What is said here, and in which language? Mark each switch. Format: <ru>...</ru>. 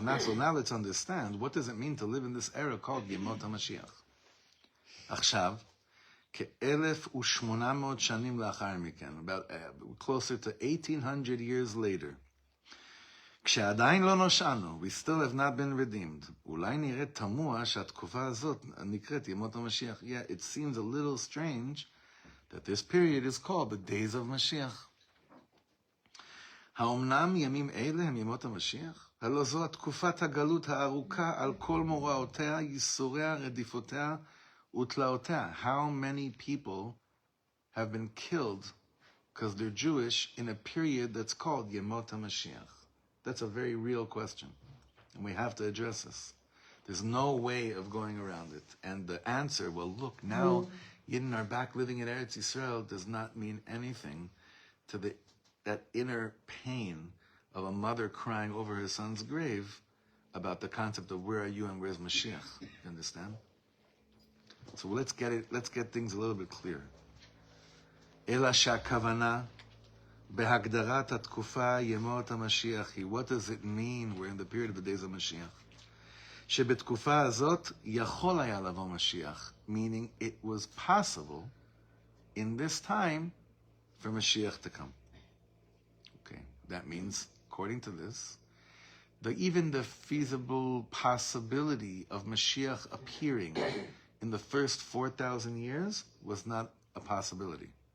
<en>Now let's understand, what does it mean to live in this era called Yemot HaMashiach?</en> <he>עכשיו, כ-1,800 שנים לאחר מכן,</he> <en>about closer to 1,800 years later,</en> <he>כשעדיין לא נושענו,</he> <en>we still have not been redeemed,</en> <he>אולי נראה תמוה שהתקופה הזאת נקראת ימות המשיח.</he> <en>Yeah, it seems a little strange that this period is called the days of Mashiach.</en> <he>האומנם ימים אלה הם ימות המשיח? הלא זו התקופת הגלות הארוכה על כל מוראותיה, ייסוריה, רדיפותיה ותלאותיה.</he> <en>How many people have been killed because they're Jewish in a period that's called Yemot HaMashiach? That's a very real question, and we have to address this. There's no way of going around it. And the answer, well, look, now Yidden are back living in Eretz Yisrael does not mean anything to that inner pain of a mother crying over her son's grave about the concept of where are you and where's Mashiach. You understand? So let's get things a little bit clearer.</en> <he>Ela shakavana בהגדרת התקופה ימות המשיח היא.</he> <en>What does it mean? We're in the period of the days of Mashiach.</en> <he>שבתקופה הזאת יכול היה לבוא משיח,</he> <en>meaning it was possible in this time for Mashiach to come. Okay, that means, according to this, even the feasible possibility of Mashiach appearing in the first 4,000 years was not a possibility.</en>